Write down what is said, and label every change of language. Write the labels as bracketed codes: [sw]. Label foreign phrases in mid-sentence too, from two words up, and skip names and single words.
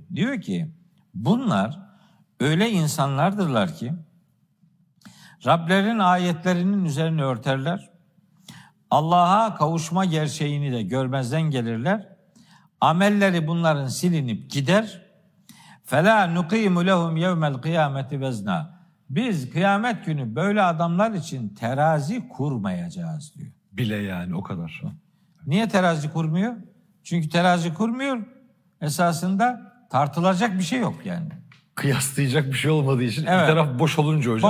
[tr] Diyor ki bunlar öyle insanlardırlar ki Rablerinin ayetlerinin üzerine örterler. Allah'a kavuşma gerçeğini de görmezden gelirler. Amelleri bunların silinip gider. [ar] فَلَا نُقِيمُ لَهُمْ يَوْمَ الْقِيَامَةِ وَزْنًا. [tr] Biz kıyamet günü böyle adamlar için terazi kurmayacağız diyor. Bile yani o kadar. Niye terazi kurmuyor? Çünkü terazi kurmuyor. Esasında tartılacak bir şey yok yani. Kıyaslayacak bir şey olmadığı için bir taraf boş olunca hocam